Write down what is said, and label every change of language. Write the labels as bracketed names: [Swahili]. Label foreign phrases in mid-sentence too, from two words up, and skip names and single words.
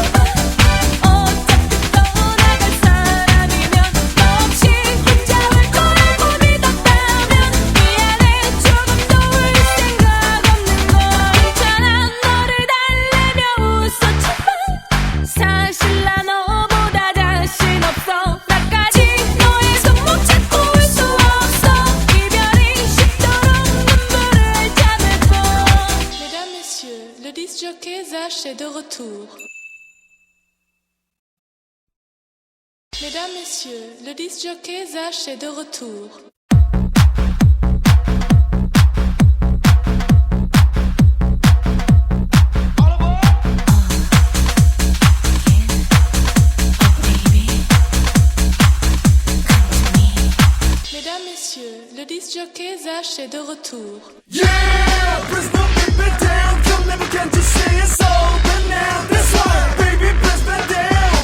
[Korean] 어차피 떠나갈 사람이면 혹시 혼자 올 거라고 믿었다면 미안해 조금도 울 생각 없는 걸. 괜찮아 너를 달래며 웃었지만 사실 나 너보다 자신 없어. 나까지 너의 손목 잡고 올 수 없어. 이별이 쉽도록 눈물을 참아줘. [French] Mesdames, Messieurs, le disc jockey Zach est de retour. Mesdames, Messieurs, le disc jockey Zach est de retour. Mesdames, Messieurs, le disc jockey Zach est de retour. [English] Yeah, press the baby down. Come let me can't you say it's over now? That's right, baby, press that down.